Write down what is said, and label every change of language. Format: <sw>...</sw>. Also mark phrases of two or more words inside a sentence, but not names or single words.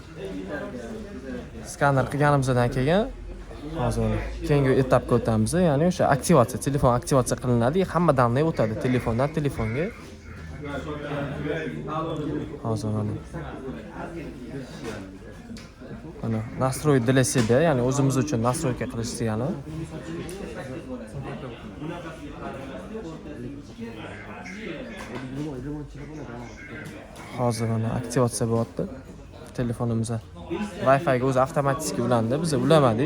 <uz>Skaner qilganimizdan keyin hozir keyingi etapga o'tamiz. Ya'ni o'sha aktivatsiya, telefon aktivatsiya qilinadi, hamma danne o'tadi telefondan telefonga. Hozir mana</uz> <ru>настроить для себя,</ru> <uz>ya'ni o'zimiz uchun настройка qilish degani. Hozir mana aktivatsiya bo'lyapti telefonimizda. Wi-Fi ga o'zi avtomatik ulandi, biz ulamadik.</uz>